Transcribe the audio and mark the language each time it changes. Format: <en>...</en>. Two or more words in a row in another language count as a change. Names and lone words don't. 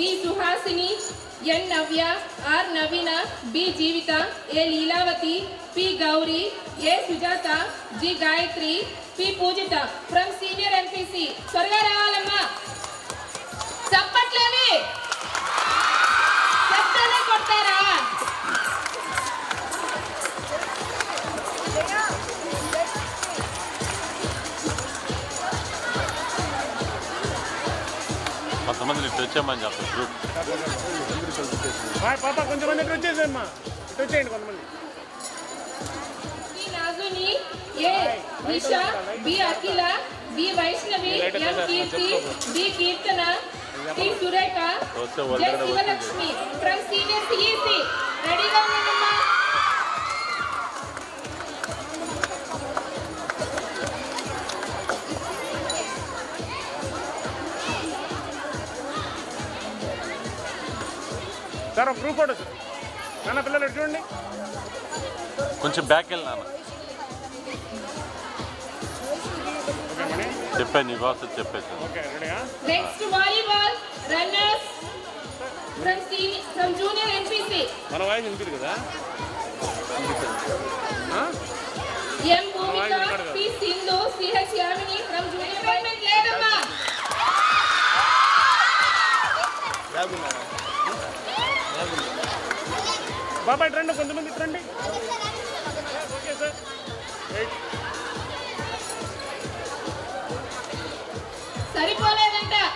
<en>Suhasini, N. Navya, R. Navina, B. Jeevita, A. Leelavati, P. Gauri, A. Sujata, G. Gayatri, P. Pujita from senior MPC.</en> <te>సొర్గ రావాలమా. చప్పట్లేవి. చప్పనే కొట్టరా. కొంతమంది ఇటు వచ్చామని చెప్పారు గ్రూప్ పాప కొంచెం మంది ఇటు వచ్చేసేమ్మా ఇటు వచ్చేయండి కొంతమంది</te> <en>Nazuni, A. Nisha, B. Akila, B. Vaishnavi, M. Kirti, D. Kirtana, T. Sureka, J. Sivalakshmi from Senior CEC.</en> <te>Ready గా ఉన్నామమ్మా? సార్ ఒక గ్రూప్ ఫోటో సార్. నాన్న పిల్లలు ఎటు చూడండి. కొంచెం బ్యాక్ వెళ్ళి నాన్న ఓకే మణి. చెప్పాను నీ కోసం చెప్పేసాను. ఓకే రెడీయా?</te> <en>Next volleyball runners from junior NPC.</en> <te>మన వాయిస్ వినిపిదు కదా?</te> <en>M. Bhumika, P. Sindhu, C. H. Yamini from junior payment లేదమ్మా.</en> <te>బాబాయ్ రండి, కొంతమంది ఇటు రండి. ఓకే సార్ రైట్. సరిపోలేదంట.</te>